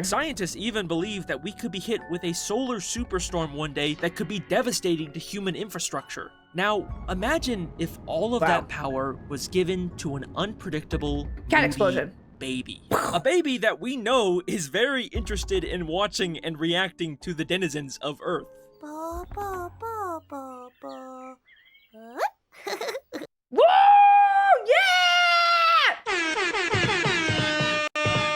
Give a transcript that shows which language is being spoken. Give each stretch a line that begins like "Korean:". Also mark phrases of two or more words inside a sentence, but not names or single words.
English: Scientists even believe that we could be hit with a solar superstorm one day that could be devastating to human infrastructure. Now, imagine if all of that power was given to an unpredictable Cat explosion. Baby. A baby that we know is very interested in watching and reacting to the denizens of Earth. Ba, ba, ba, ba, ba. Woo! Yeah!